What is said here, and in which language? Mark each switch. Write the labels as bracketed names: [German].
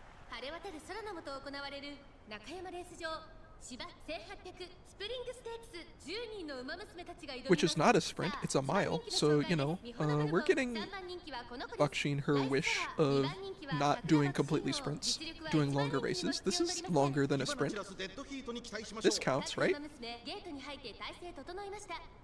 [Japanese] 晴れ渡る空の下行われる中山レース場芝1800スプリングステークス10人の馬娘たちが挑みます。 [English] Which is not a sprint, it's a mile. So, you know, we're getting Baksheen her wish of not doing completely sprints, doing longer races. This is longer than a sprint. This counts, right? [Japanese] ゲートに入って体勢整いました。